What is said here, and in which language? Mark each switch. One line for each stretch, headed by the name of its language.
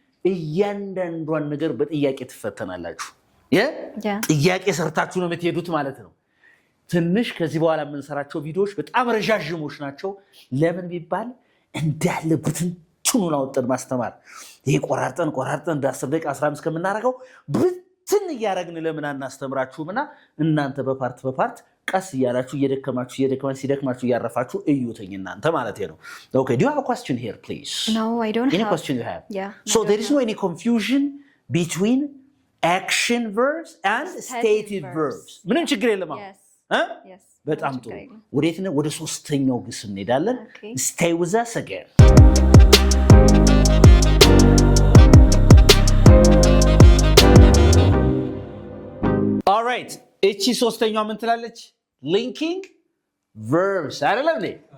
Amharic: እያንዳንዷን ነገር በጥያቄ ትፈተናላችሁ። ጥያቄ ሰርታችሁ ነው የምትሄዱት ማለት ነው። ትንሽ ከዚህ በኋላ የምንሰራቸው ቪዲዮዎች በጣም ረዣዥሞች ናቸው። ለምን ቢባል እንዳለ ብትንቱን አወጣን ማስተማር ይሄ ቆራርጠን እንደ 10 ደቂቃ 15 ከምናደርገው ብትን እያደረግን ለምን አናስተምራችሁምና እናንተ በፓርት ቀስ እያላችሁ እየደከማችሁ ሲደክማችሁ እያረፋችሁ እዩትኝ እናንተ ማለት ነው።
English: Okay, do you have a question here please? No, I don't any have. question you have? So there is no any confusion between action verbs and stative verbs.
Amharic: ምንም ችግር የለም አሁን?
English: Yes.
Amharic: በጣም ጥሩ። ወዴት ነው? ወደ ሶስተኛው ግስ እንሄዳለን።
English: Stay with us again. All right.
Amharic: እቺ ሶስተኛው ምን ትላለች? linking verbs አይደለም እንዴ?